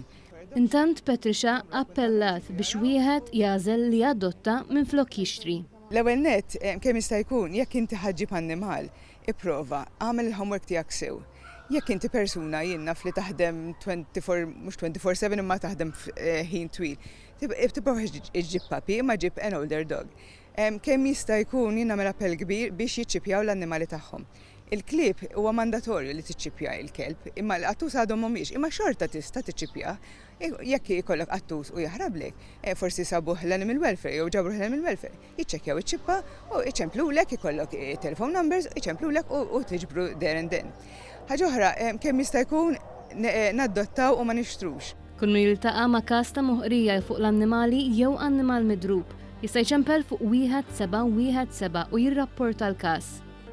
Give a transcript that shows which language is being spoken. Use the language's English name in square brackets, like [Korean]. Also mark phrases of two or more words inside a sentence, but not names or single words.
[Maltese] Intant Patricia appellat biex wieħed jażel li adotta minflok jixtri. L-ewwel nett kemm jista' jkun jekk inti ħaġġib annimal, ipprova għamel il-homework tiegħek sew. Jekk inti persuna jien naf li taħdem 24/7 imma taħdem ħin twil, tipprova iġġib papi imma ġib [English] an older dog. [Maltese] Kemm jista' jkun jien nagħmel appell kbir biex jiċċippjaw l-annimali tagħhom. Il-klieb huwa mandatorju li tiċċippja il-kelb, imma l-qattus għadhom mhumiex, imma xorta tista' tiċċippja. Jekk ikollok qattus u jaħrablek, forsi sabuh l- [English] animal welfare [Maltese] jew ġabruh l- [English] animal welfare, [Maltese] jiċċekkjaw iċ-ċippa u iċemplulek ikollok [English] telephone numbers, [Maltese] iċemplulek u tiġbru [English] there and then. [Maltese] Ħaġa oħra, kemm jista' jkun nadottaw u ma nixtrux. Kull min jiltaqa' ma' każ ta' moħqrija fuq l-annimali jew annimal midrub, jista' jċempel fuq 1717 u jirrapporta l-każ.